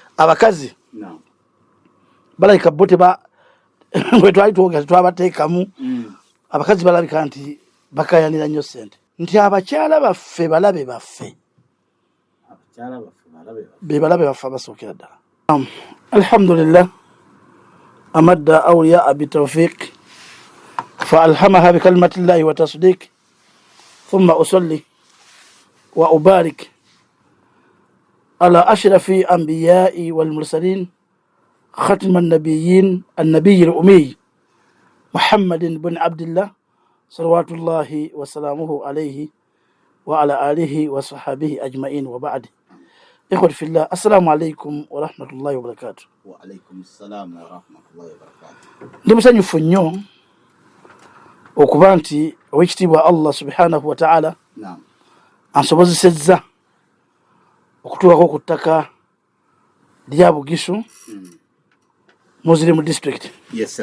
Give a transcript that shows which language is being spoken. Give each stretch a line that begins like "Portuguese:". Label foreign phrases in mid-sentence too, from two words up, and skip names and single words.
Ganda: abakazi balabika bo bwe twali twogera twabateekamu abakazi balabika nti bakayanira nnyo ssente nti abakyala baffe balabe baffe bebalabe baffe abasookera ddala.
Arabic: الحمد لله أمد الأولياء بالتوفيق فألهمها بكلمات الله والتصديق ثم أصلي وأبارك على أشرف الأنبياء والمرسلين ختم النبيين النبي الأمي محمد بن عبد الله صلوات الله وسلامه عليه وعلى آله وصحبه أجمعين وبعد. إخوة في الله السلام عليكم ورحمة الله وبركاته. وعليكم السلام ورحمة الله وبركاته.
Ganda: ndimusanyufu nnyo okuba nti owekitiibwa
Arabic: الله سبحانه وتعالى
Ganda: ansobozesezza okutuukako ku ttaka lya Bugisu Muslim district.
English: Yes sir.